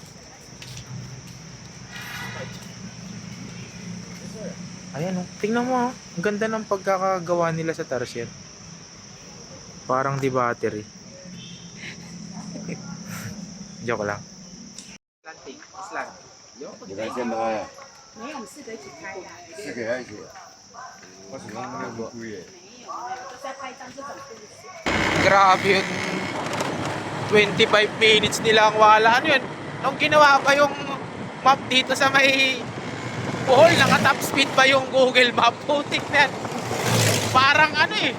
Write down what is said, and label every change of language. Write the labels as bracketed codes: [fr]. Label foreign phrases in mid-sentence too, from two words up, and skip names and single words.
[tl] Ayan oh. Tingnan mo oh. Ang ganda ng pagkakagawa nila sa tarsier. Parang di battery. Joke lang. [en] Planting, island. [zh] 你看见的话呀，四个还行，我喜欢那个龟耶。 [tl] Grabe yun. 25 minutes nila ang wala. Ano yun? Nung ginawa pa yung map dito sa may Bohol, naka- [en] top speed [tl] pa yung Google Map. Putik na yan. Parang ano eh.